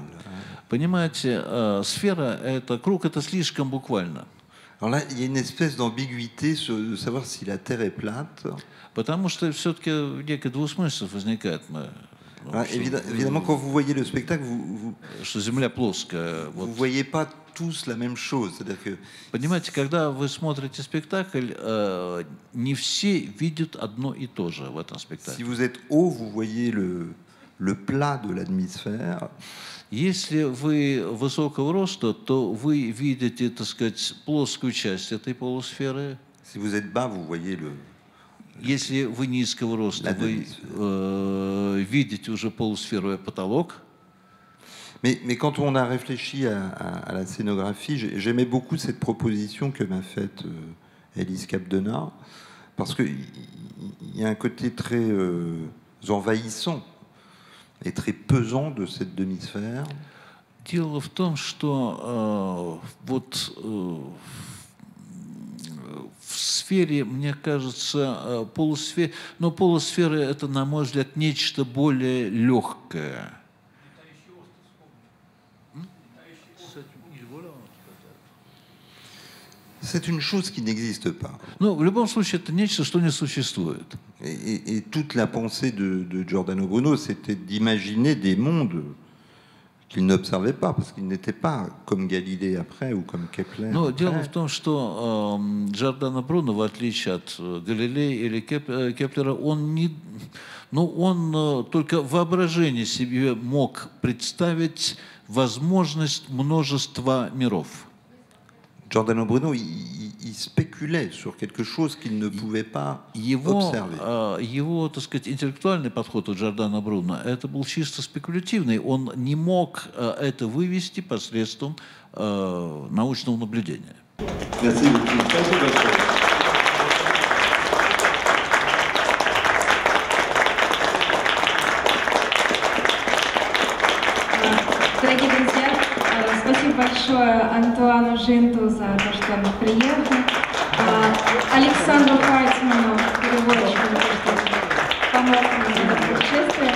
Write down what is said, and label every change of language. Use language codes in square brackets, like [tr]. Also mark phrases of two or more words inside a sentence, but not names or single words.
[ru] Понимаете, сфера, это круг, это слишком буквально. [fr] Alors là, il y a une espèce d'ambiguïté de savoir si la Terre est plate. [ru] Потому что все-таки некая двусмысленность возникает. [fr] Évidemment, quand vous voyez le spectacle, [ru] что Земля плоская. [fr] Vous ne voyez pas tous la même chose. C'est-à-dire que... [ru] Понимаете, когда вы смотрите спектакль, не все видят одно и то же в этом спектакле. [fr] Si vous êtes haut, vous voyez le plat de l'hémisphère. [ru] Если вы высокого роста, то вы видите, так сказать, плоскую часть этой полусферы. [fr] Si vous êtes bas, vous voyez le... [ru] Если вы низкого роста, вы видите уже полусферу и потолок. [fr] Mais quand on a réfléchi à la scénographie, j'aimais beaucoup cette proposition que m'a faite Elise Capdenard, parce qu'il y a un côté très envahissant et très pesant de cette demi-sphère. [ru] Дело в том, что вот в сфере, мне кажется, полусфера это, на мой взгляд, нечто более легкое. [fr] C'est une chose qui n'existe pas. [ru] Ну, в любом случае, это нечто, что не существует. [fr] Et toute la pensée de Giordano Bruno, c'était d'imaginer des mondes qu'il n'observait pas, parce qu'il n'était pas comme Galilée après ou comme Kepler. [ru] Но дело в том, что Джордано Бруно, в отличие от Галилея или Кеплера, он только воображение себе мог представить возможность множества миров. [fr] Giordano Bruno, il spéculait sur quelque chose qu'il ne pouvait pas observer. [ru] Его, так сказать, интеллектуальный подход у Джордано Бруно, это был чисто спекулятивный. Он не мог это вывести посредством научного наблюдения. Дорогие друзья, спасибо большое Антуану Жинту за то, что он приехал, Александру Хайтману, переводчику, за то, что помог нам в этом путешествии.